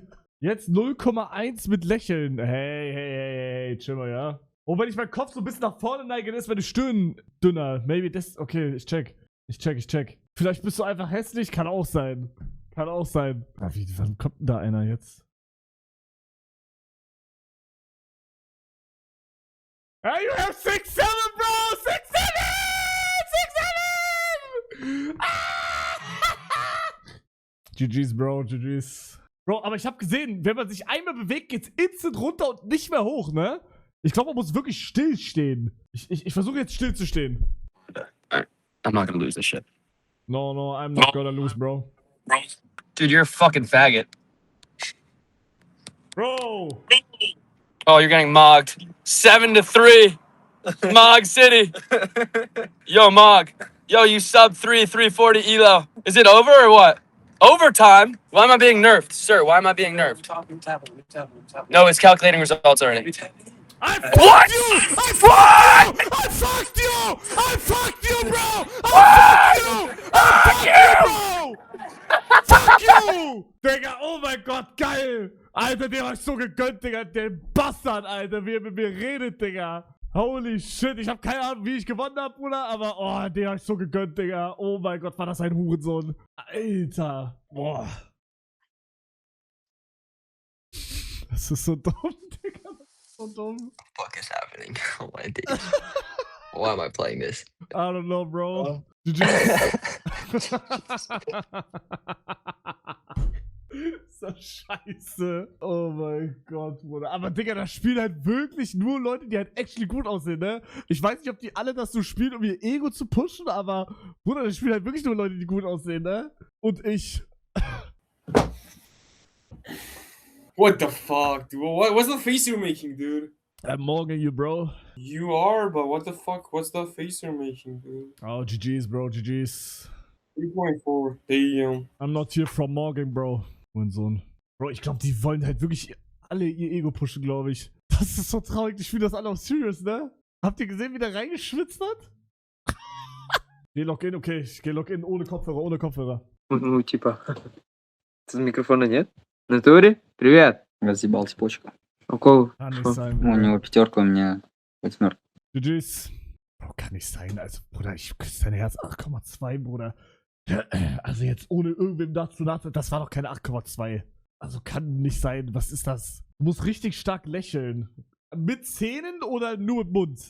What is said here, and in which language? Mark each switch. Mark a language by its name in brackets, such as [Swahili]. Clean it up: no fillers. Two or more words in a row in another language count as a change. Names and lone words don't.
[German] Jetzt 0,1 mit Lächeln. Hey, chill mal, ja. Und wenn ich meinen Kopf so ein bisschen nach vorne neige, dann ist meine Stirn dünner. Maybe das... Okay, ich check. Vielleicht bist du einfach hässlich. Kann auch sein. Ah, wann kommt denn da einer jetzt? [English] Hey, you have 6'7", bro! 6'7! GG's, Bro, GG's. Bro, [German] aber ich habe gesehen, wenn man sich einmal bewegt, geht's instant runter und nicht mehr hoch, ne? Ich glaube, man muss wirklich still stehen. Ich versuche jetzt still zu stehen. [English] I'm not gonna lose this shit. No, I'm not gonna lose, bro. Dude, you're a fucking faggot. Bro! Oh, you're getting mogged. 7-3. Mog City. Yo, Mog. Yo, you sub 340 elo. Is it over or what? Overtime? Why am I being nerfed? Sir, why am I being nerfed? No, it's calculating results already. I fucked you! I fucked you, bro! Fuck you! [German] Digga, oh mein Gott, geil! Alter, den hab ich so gegönnt, Digga. Den Bastard, Alter, wie er mit mir redet, Digga. [English] Holy shit, [German] ich hab keine Ahnung, wie ich gewonnen hab, Bruder, aber oh, den hab ich so gegönnt, Digga. Oh mein Gott, war das ein Hurensohn. Alter. Boah. Das ist so dumm, Digga. Das ist so dumm. [English] What the fuck is happening? Oh my days. Why am I playing this? I don't know, bro. [German] So scheiße. Oh mein Gott, Bruder. Aber Digga, das spielen halt wirklich nur Leute, die halt actually gut aussehen, ne? Ich weiß nicht, ob die alle das so spielen, um ihr Ego zu pushen, aber Bruder, das spielen halt wirklich nur Leute, die gut aussehen, ne? Und ich. [English] What the fuck, dude? What's the face you're making, dude? I'm mogging you, bro. You are, but what the fuck? What's the face you're making, dude? Oh, GG's, bro, GG's. 3.4. Damn. I'm not here from mogging, bro. [German] Mein Sohn. Bro, ich glaube, die wollen halt wirklich alle ihr Ego pushen, glaube ich. Das ist so traurig. Die spielen das alle auf Serious, ne? Habt ihr gesehen, wie der reingeschwitzt hat? Geh Login, okay. Ich geh Login ohne Kopfhörer. [Russian] Ну, типа, с микрофона нет? В натуре? Привет! Разъебал цепочку. Какого? [German] Kann nicht sein, [Russian] У [German] Bruder. [Russian] него 5, у меня 8. [English] GG's. Bro, [German] kann nicht sein. Also, Bruder, ich küsse dein Herz. 8,2, Bruder. Also jetzt ohne irgendwem dazu nachzudenken, das war doch keine 8,2. Also kann nicht sein. Was ist das? Du musst richtig stark lächeln. Mit Zähnen oder nur mit Mund?